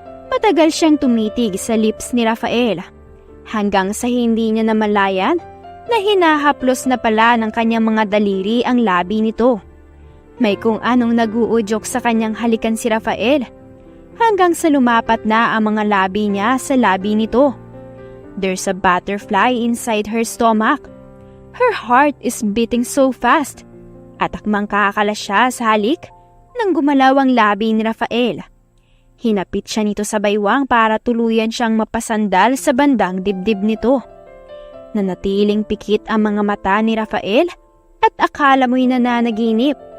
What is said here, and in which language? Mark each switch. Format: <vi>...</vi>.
<tl>Matagal siyang tumitig sa lips ni Rafael, hanggang sa hindi niya namalayan na hinahaplos na pala ng kanyang mga daliri ang labi nito. May kung anong nag-uudyok sa kanyang halikan si Rafael, hanggang sa lumapat na ang mga labi niya sa labi nito.</tl> <en>There's a butterfly inside her stomach. Her heart is beating so fast.</en> <tl>At akmang kakakalas siya sa halik nang gumalaw ang labi ni Rafael. Hinapit siya nito sa baywang para tuluyan siyang mapasandal sa bandang dibdib nito. Nanatiling pikit ang mga mata ni Rafael at akala mo'y nananaginip.</tl>